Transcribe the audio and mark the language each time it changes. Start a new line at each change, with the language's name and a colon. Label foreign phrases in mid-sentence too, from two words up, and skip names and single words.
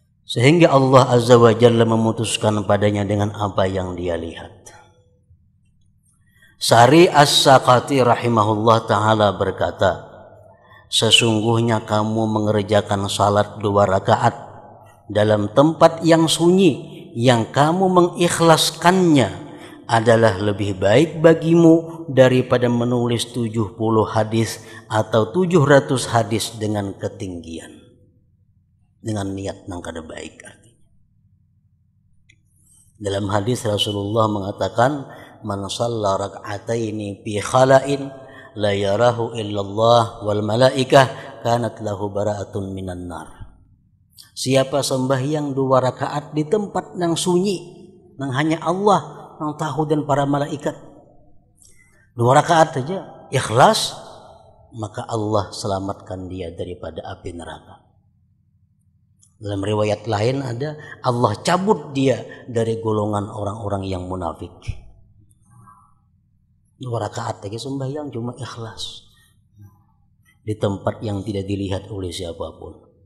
Indonesian: Sehingga Allah
Arabic: عز وجل
Indonesian: memutuskan padanya dengan apa yang dia lihat. Sari As-Saqati
Arabic: رحمه الله تعالى
Indonesian: berkata, sesungguhnya kamu mengerjakan salat 2 rakaat dalam tempat yang sunyi, yang kamu mengikhlaskannya adalah lebih baik bagimu daripada menulis 70 hadis atau 700 hadis dengan ketinggian.
Banjar: Dengan niat nang kada baik artinya.
Indonesian: Dalam hadis Rasulullah mengatakan,
Arabic: من صلى ركعتين في خلاء لا يراه إلا الله والملائكة كانت له براءة من النار.
Indonesian: Siapa sembahyang 2 rakaat di tempat nang sunyi, nang hanya Allah nang tahu dan para malaikat, 2 rakaat saja ikhlas, maka Allah selamatkan dia daripada api neraka. Dalam riwayat lain ada, Allah cabut dia dari golongan orang-orang yang munafik. 2 rakaat lagi sembahyang cuma ikhlas di tempat yang tidak dilihat oleh siapapun.